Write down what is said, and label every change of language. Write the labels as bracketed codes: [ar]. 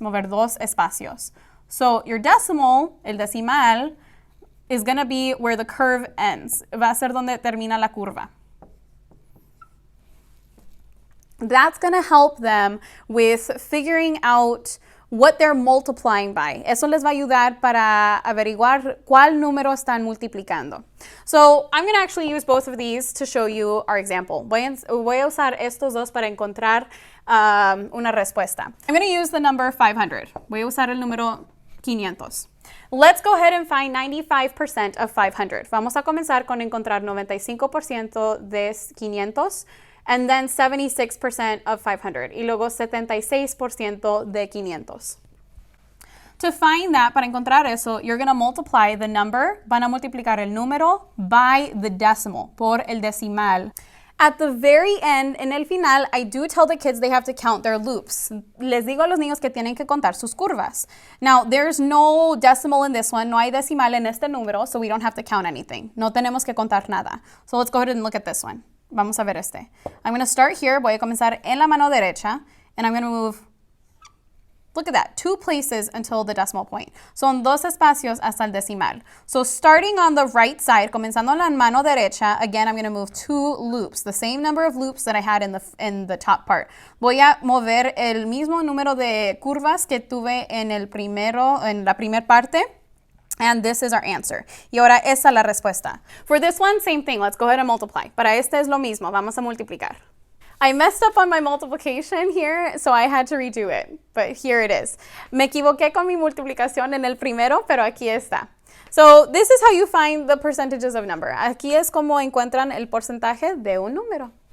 [es] Mover 2 espacios. [en] So your decimal, [es] el decimal, [en] is going to be where the curve ends. [es] Va a ser donde termina la curva. [en] That's going to help them with figuring out what they're multiplying by. [es] Eso les va a ayudar para averiguar cuál número están multiplicando. [en] So I'm going to actually use both of these to show you our example. [es] Voy a usar estos dos para encontrar una respuesta. [en] I'm going to use the number 500. [es] Voy a usar el número 500. [en] Let's go ahead and find 95% of 500. [es] Vamos a comenzar con encontrar 95% de 500. [en] And then 76% of 500. [es] Y luego 76% de 500. [en] To find that, [es] para encontrar eso, [en] you're going to multiply the number, [es] van a multiplicar el número [en] by the decimal, [es] por el decimal. [en] At the very end, [es] en el final, [en] I do tell the kids they have to count their loops. [es] Les digo a los niños que tienen que contar sus curvas. [en] Now, there's no decimal in this one. [es] No hay decimal en este número, [en] so we don't have to count anything. [es] No tenemos que contar nada. [en] So let's go ahead and look at this one. [es] Vamos a ver este. [en] I'm going to start here. [es] Voy a comenzar en la mano derecha. [en] And I'm going to move, look at that, 2 places until the decimal point. [es] Son 2 espacios hasta el decimal. [en] So starting on the right side, [es] comenzando en la mano derecha, [en] again, I'm going to move 2 loops, the same number of loops that I had in the top part. [es] Voy a mover el mismo número de curvas que tuve en la primera parte. [en] And this is our answer. [es] Y ahora esa es la respuesta. [en] For this one, same thing. Let's go ahead and multiply. [es] Para este es lo mismo. Vamos a multiplicar. [en] I messed up on my multiplication here, so I had to redo it. But here it is. [es] Me equivoqué con mi multiplicación en el primero, pero aquí está. [en] So this is how you find the percentages of number. [es] Aquí es como encuentran el porcentaje de un número.